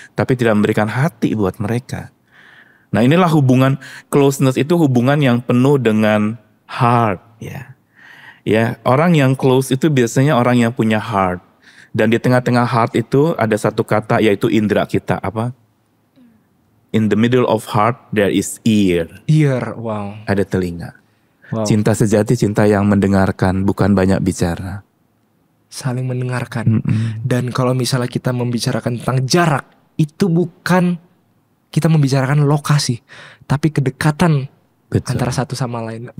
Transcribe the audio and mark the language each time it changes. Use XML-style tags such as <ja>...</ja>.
<id>Tapi tidak memberikan hati buat mereka. Nah inilah hubungan closeness itu hubungan yang penuh dengan heart ya. Ya, orang yang close itu biasanya orang yang punya heart. Dan di tengah-tengah heart itu ada satu kata yaitu indera kita, apa?</id> <en>In the middle of heart there is ear. Ear, wow.</en> <id>Ada telinga. Wow. Cinta sejati cinta yang mendengarkan, bukan banyak bicara. Saling mendengarkan. Dan kalau misalnya kita membicarakan tentang jarak, itu bukan kita membicarakan lokasi, tapi kedekatan. Betul. Antara satu sama lain.</id>